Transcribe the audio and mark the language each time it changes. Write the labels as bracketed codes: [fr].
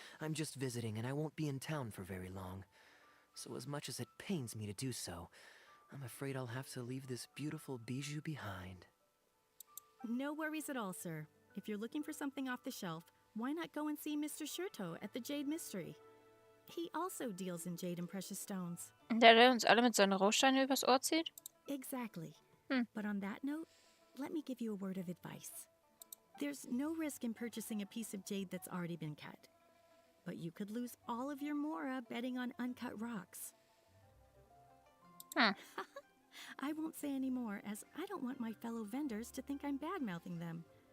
[en] I'm just visiting and I won't be in town for very long. So as much as it pains me to do so, I'm afraid I'll have to leave this beautiful bijou behind. No worries at all, sir. If you're looking for something off the shelf, why not go and see Mr. Shurto at the Jade Mystery? He also deals in jade and precious stones. [de] Der uns alle mit seinen Rohsteinen übers Ohr zieht? [en] Exactly. Hmm. But on that note, let me give you a word of advice. There's no risk in purchasing a piece of jade that's already been cut. But you could lose all of your mora betting on uncut rocks. Hmm. I won't say any more, as I don't want my fellow vendors to think I'm bad-mouthing them.